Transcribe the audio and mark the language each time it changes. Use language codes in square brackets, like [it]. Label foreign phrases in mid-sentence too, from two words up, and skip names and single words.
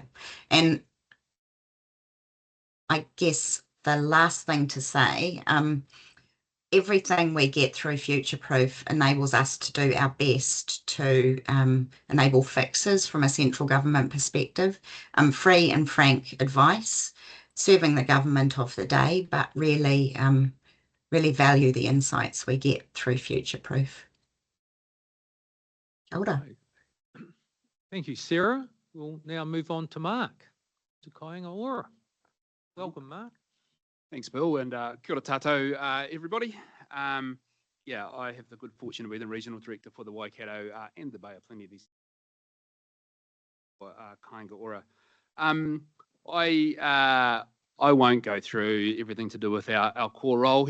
[en] And I guess the last thing to say, everything we get through Future Proof enables us to do our best to enable fixes from a central government perspective, free and frank advice, serving the government of the day, but really, really value the insights we get through Future Proof. Elder. Thank you, Sarah. We'll now move on to Mark, to Kāinga Ora. Welcome, Mark. Thanks, Bill, and [mi] kia ora tātou, [en] everybody. Yeah, I have the good fortune to be the Regional Director for the Waikato and the Bay of Plenty of these Kāinga Ora. I won't go through everything to do with our core role.